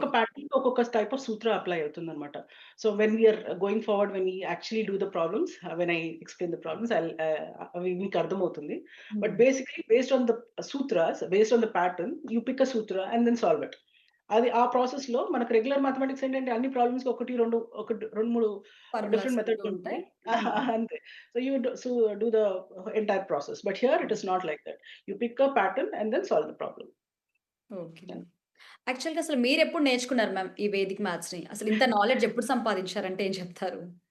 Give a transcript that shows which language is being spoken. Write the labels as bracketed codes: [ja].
[te] ఒక్కొక్క ప్యాటర్న్‌కి ఒక్కొక్క type of Sutra apply అవుతుందన్నమాట. [en] so when we are going forward, when we actually do the problems, when I explain the problems [te] అవి మీకు అర్థమవుతుంది. [en] But hmm. Basically based on the sutras, based on the pattern you pick a sutra and then solve it. [te] అది ఆ ప్రాసెస్‌లో మనకు regular mathematics ఏంటంటే అన్ని ప్రాబ్లమ్స్‌కి 2, 3 ఫార్ములాస్ డిఫరెంట్ ఉంటూ మెథడ్స్ ఉంటాయి. ఉంటాయి. హ్మ్. అంతే. [en] So you do the entire process. But here it hmm. is not like that. You pick a pattern and then solve the problem. Okay Yeah. Ma'am. [te] యాక్చువల్‌గా అసలు మీరెప్పుడు నేర్చుకున్నారు మ్యామ్ ఈ వేదిక్ మ్యాథ్స్‌ని? అసలు ఇంత నాలెడ్జ్ ఎప్పుడు సంపాదించారంటే ఏం చెప్తారు?